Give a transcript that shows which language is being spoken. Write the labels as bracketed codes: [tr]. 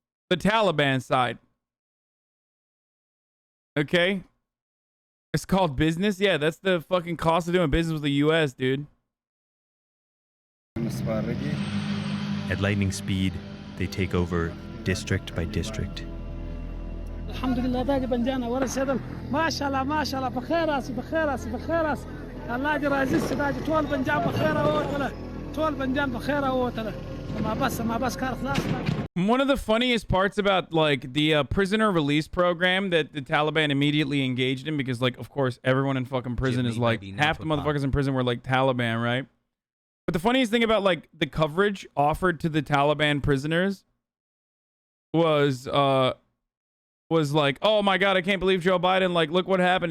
[en] The Taliban side. Okay? It's called business? Yeah, that's the fucking cost of doing business with the U.S., dude. At lightning speed, they take over district by district. [ps] الحمدلله دا بنجانا ورسېدم ماشاءالله ماشاءالله په خیر راسي په خیر راسي په خیر راسي الله دې راضي شي دا ټول بنجان په خیر راووتله ټول بنجان په خیر راووتله ما بس کار خلاص. [en] One of the funniest parts about like the prisoner release program that the Taliban immediately engaged in, because like of course everyone in fucking prison is like half the motherfuckers in prison were like Taliban, right? But the funniest thing about like the coverage offered to the Taliban prisoners was like, oh my God, I can't believe Joe Biden, like, look what happened.